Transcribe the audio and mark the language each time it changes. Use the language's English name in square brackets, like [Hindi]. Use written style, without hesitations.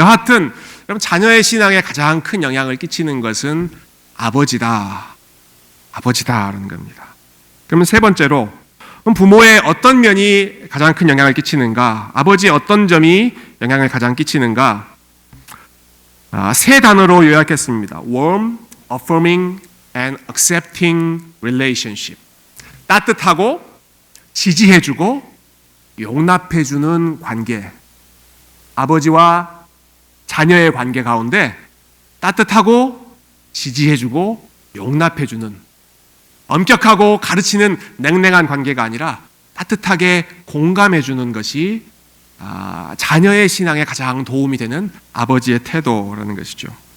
[Korean] 여하튼 여러분 자녀의 신앙에 가장 큰 영향을 끼치는 것은 아버지다라는 겁니다. 그러면 세 번째로 그럼 부모의 어떤 면이 가장 큰 영향을 끼치는가? 아버지의 어떤 점이 영향을 가장 끼치는가? 세 단어로 요약했습니다. [English] warm, affirming, and accepting relationship. [Korean] 따뜻하고 지지해주고 용납해주는 관계. 아버지와 자녀의 관계 가운데 따뜻하고 지지해주고 용납해주는 엄격하고 가르치는 냉랭한 관계가 아니라 따뜻하게 공감해주는 것이 자녀의 신앙에 가장 도움이 되는 아버지의 태도라는 것이죠.